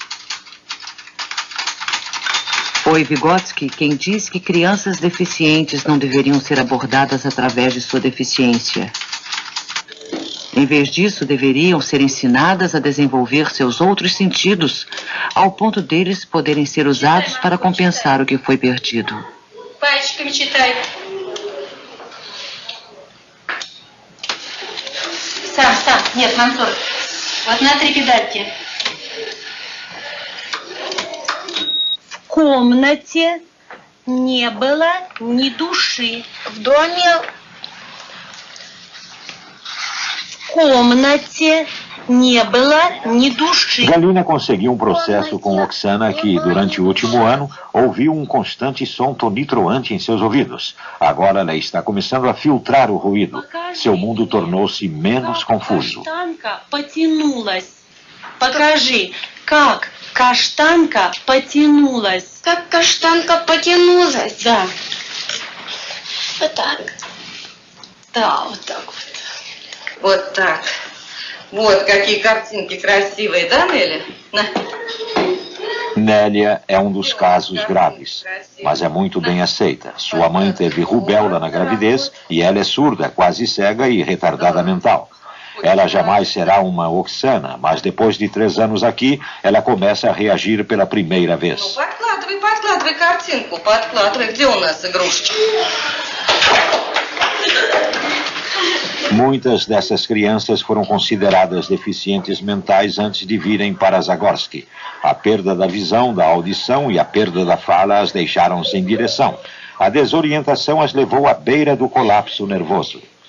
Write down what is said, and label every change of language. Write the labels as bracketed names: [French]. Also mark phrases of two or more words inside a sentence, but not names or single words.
[Portuguese] Foi Vygotsky quem diz que crianças deficientes não deveriam ser abordadas através de sua deficiência. Em vez disso, deveriam ser ensinadas a desenvolver seus outros sentidos, ao ponto deles poderem ser usados para compensar o que foi perdido. [Russian] Нет, Мансур, вот на 3 педальки. В комнате не было ни души. В доме В комнате не было ни души. [Portuguese] Galina conseguiu um processo com Oksana que, durante o último ano, ouviu um constante som tonitruante em seus ouvidos. Agora ela está começando a filtrar o ruído. Seu mundo tornou-se menos confuso. [Russian] Каштанка потянулась. Покажи, как каштанка потянулась. как каштанка потянулась. Да. Вот так. Да, вот так вот. Вот так. Вот какие kартинки красивые, да, Nélia? [Portuguese] Nélia é um dos casos graves, mas é muito bem aceita. Sua mãe teve rubéola na gravidez e ela é surda, quase cega e retardada mental. Ela jamais será uma Oksana, mas depois de 3 anos aqui, ela começa a reagir pela primeira vez. [Russian] Подкладывай картинку, подкладывай. Где у нас игрушки? [Portuguese] Muitas dessas crianças foram consideradas deficientes mentais antes de virem para Zagorski. A perda da visão, da audição e a perda da fala as deixaram sem direção. A desorientação as levou à beira do colapso nervoso.